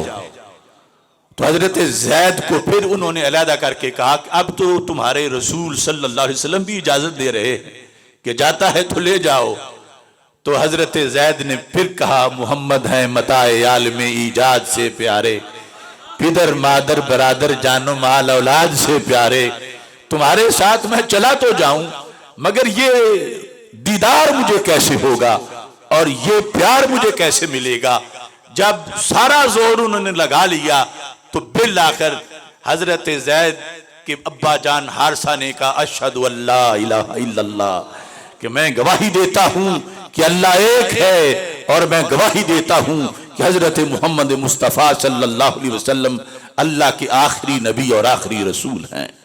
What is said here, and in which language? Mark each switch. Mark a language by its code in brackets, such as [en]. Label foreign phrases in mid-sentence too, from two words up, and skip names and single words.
[ur] تو حضرت زید کو پھر انہوں نے علیحدہ کر کے کہا کہ اب تو تمہارے رسول [ar] صلی اللہ علیہ وسلم [ur] بھی اجازت دے رہے ہیں کہ جاتا ہے تو لے جاؤ۔ تو حضرت زید نے پھر کہا محمد ہیں متاع عالم ایجاد سے پیارے، پدر مادر برادر جان و مال اولاد سے پیارے، تمہارے ساتھ میں چلا تو جاؤں مگر یہ دیدار مجھے کیسے ہوگا اور یہ پیار مجھے کیسے ملے گا؟ جب سارا زور انہوں نے لگا لیا تو بالآخر حضرت زید کے ابا جان حارثہ نے کہا [ar] اشہد ان لا الہ الا اللہ، [ur] کہ میں گواہی دیتا ہوں کہ اللہ ایک ہے، اور میں گواہی دیتا ہوں کہ حضرت محمد مصطفیٰ [ar] صلی اللہ علیہ وسلم [ur] اللہ کے آخری نبی اور آخری رسول ہیں۔